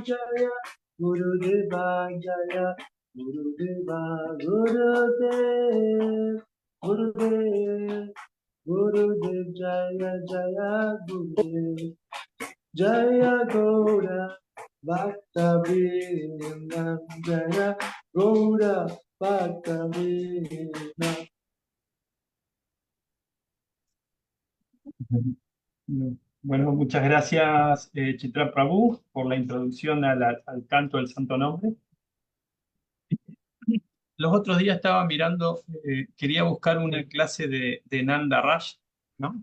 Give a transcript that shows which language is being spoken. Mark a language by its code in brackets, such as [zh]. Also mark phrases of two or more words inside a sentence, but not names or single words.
[sa] Jaya, Guru Deva Jaya, Guru Deva, Guru Dev, Guru Dev, Guru Dev Jaya Jaya Guru Dev, Jaya Gaura Bhakta Vrinda, Jaya Gaura Bhakta Vrinda. [es] Bueno, muchas gracias, Chitra Prabhu, por la introducción al canto del Santo Nombre. Los otros días estaba mirando, quería buscar una clase de Nanda Raj, ¿no?